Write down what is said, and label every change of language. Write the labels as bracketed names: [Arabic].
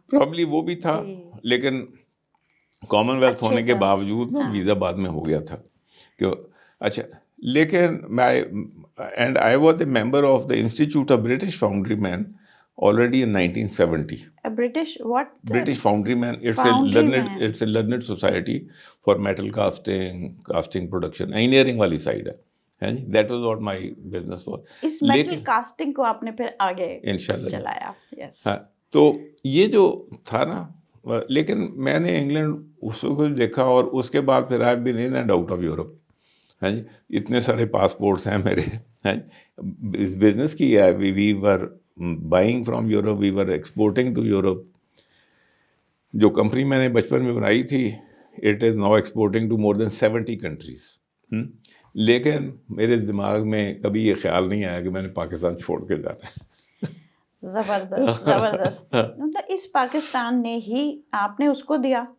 [Urdu] Probably وہ بھی تھا, لیکن کامن ویلتھ ہونے کے باوجود نا ویزا بعد میں ہو گیا تھا. اچھا, لیکن میں [English] And I was a member of the Institute of British Foundry Man already in 1970. A British what? British Foundry Man. It's a learned society for metal casting production. [Urdu] Engineering والی side ہے. [English] That was what my business was. [Urdu] اس metal casting کو آپ نے پھر آگے انشاءاللہ چلایا. Yes. ہاں, تو یہ جو تھا نا, لیکن میں نے انگلینڈ اس کو دیکھا, اور اس کے بعد پھر [English] I've been in and out of Europe. [Urdu] ہیں جی, اتنے سارے پاسپورٹس ہیں میرے, ہیں اس بزنس کی ہے. [English] We were buying from Europe, we were exporting to Europe. [Urdu] جو کمپنی میں نے بچپن میں بنائی تھی, [English] it is now exporting to more than 70 countries. [Urdu] لیکن میرے دماغ میں کبھی یہ خیال نہیں آیا کہ میں نے پاکستان چھوڑ کے جانا ہے. زبردست زبردست. مطلب اس پاکستان نے ہی آپ نے اس کو دیا,